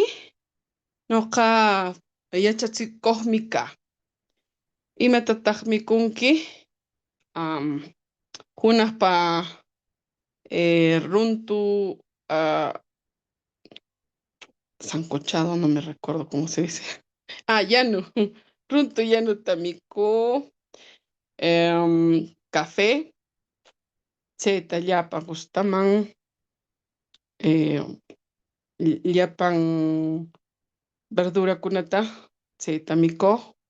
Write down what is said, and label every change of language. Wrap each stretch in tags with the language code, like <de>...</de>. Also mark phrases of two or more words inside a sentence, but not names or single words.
<qu>Ñuqa yachachikuqmi kaa. Imatataq mikunki? Hunaqpa runtu sancochado,</qu> <es>no me recuerdo cómo se dice. Llano.</es> <qu>Runtu llanuta mikuu.</qu> <es>Café.</es> <qu>Chayta llapan gustaman. Llapan verdurakunata chayta mikuq.</qu>